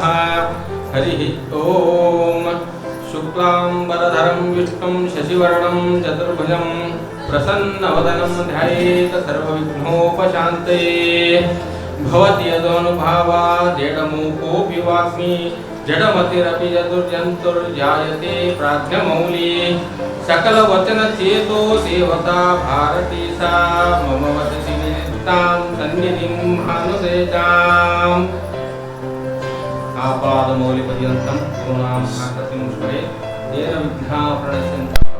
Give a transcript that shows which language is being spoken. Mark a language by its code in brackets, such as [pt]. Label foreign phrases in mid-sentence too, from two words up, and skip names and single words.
[sa] ಹರಿ ಓಂ. ಶುಕ್ಲಾಂಬರಧರಂ ವಿಷ್ಣುಂ ಶಶಿವರ್ಣಂ ಚತುರ್ಭುಜಂ ಪ್ರಸನ್ನವದನಂ ಧ್ಯಾಯೇತ್ ಸರ್ವವಿಘ್ನೋಪಶಾಂತಯೇ. ಭವತಿ ಯದನುಭಾವಾದೇಡಮೂಕೋऽಪಿ ವಾಗ್ಮಿ ಜಡಮತಿರಪಿ ಯದುರ್ಯಂತುರ್ಜಾಯತೆ ಪ್ರಾಜ್ಞಮೌಲಿ. सकलवचनचेतो देवता भारती सा मम वदति नित्यां सन्निधिं भानुदेताम्. आपादमौलिपर्यन्तं गुरूणां आकृतिं स्मरे येन विघ्नाः प्रणश्यन्ति.